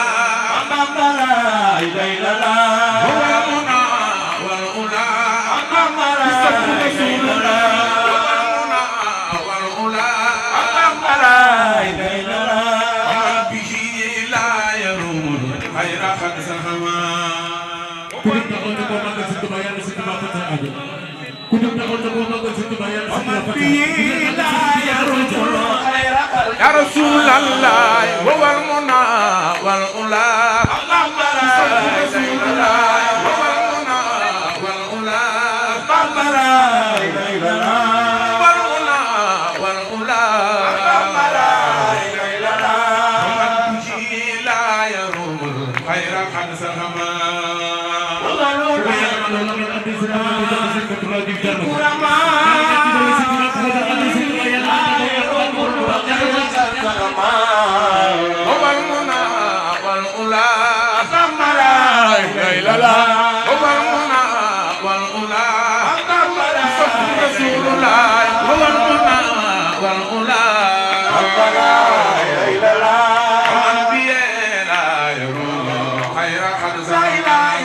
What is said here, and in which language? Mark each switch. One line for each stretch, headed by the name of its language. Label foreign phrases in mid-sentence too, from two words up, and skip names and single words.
Arabic: أمام لا إله إلا الله هو المنى والأولى أمام لا إله إلا الله والأولى أمام لا إله إلا الله ومن به لا يروم خير خد زخما
Wolof: ku dem taxaw ne boo màggal si Tuubaa yàlla si Tuubaa faj sa aajo ku dem taxaw ne boo màggal si Tuubaa yàlla si Tuubaa faj sa aajo
Arabic: يا رسول الله هو المنى والأولى رسول الله هو المنى والأولى والأولى والأولى ومن به لا يروم الخير قد سهما
Wolof: loolu ngeen andi si Tuubaa bi jox si Tuubaa di jàmm
Arabic: هو المنى والأولى لا لا هو المنى والأولى رسول الله هو المنى والأولى ومن به لا يروم خير قد سهما